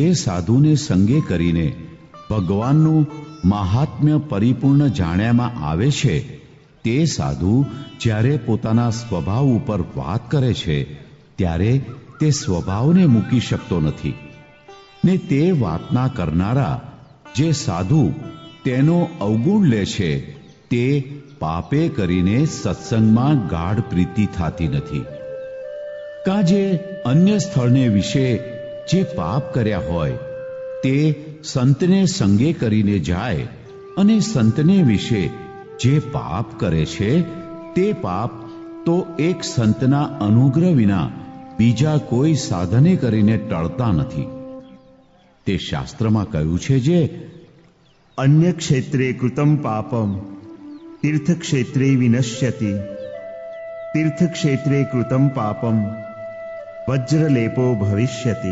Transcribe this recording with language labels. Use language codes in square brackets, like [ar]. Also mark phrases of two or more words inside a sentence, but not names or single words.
[gu] સાધુને સંગે કરીને ભગવાનનું મહાત્મ્ય પરિપૂર્ણ જાણ્યામાં આવે છે તે સાધુ જ્યારે પોતાના સ્વભાવ ઉપર વાત કરે છે ત્યારે તે સ્વભાવને મૂકી શકતો નથી ને તે વાતના કરનારા જે સાધુ તેનો અવગુણ લે છે તે પાપે કરીને સત્સંગમાં ગાઢ પ્રીતિ થાતી નથી। કાજે અન્ય સ્થળને વિષે જે પાપ કર્યા હોય તે સંતને સંગે કરીને જાય અને સંતને વિષે જે પાપ કરે છે તે પાપ તો એક સંતના અનુગ્રહ વિના બીજા કોઈ સાધને કરીને ટળતા નથી. તે શાસ્ત્રમાં કહ્યું છે જે [sa] अन्य क्षेत्रे कृतं पापं तीर्थक्षेत्रे विनश्यति तीर्थक्षेत्रे कृतं पापं वज्रलेपो भविष्यति.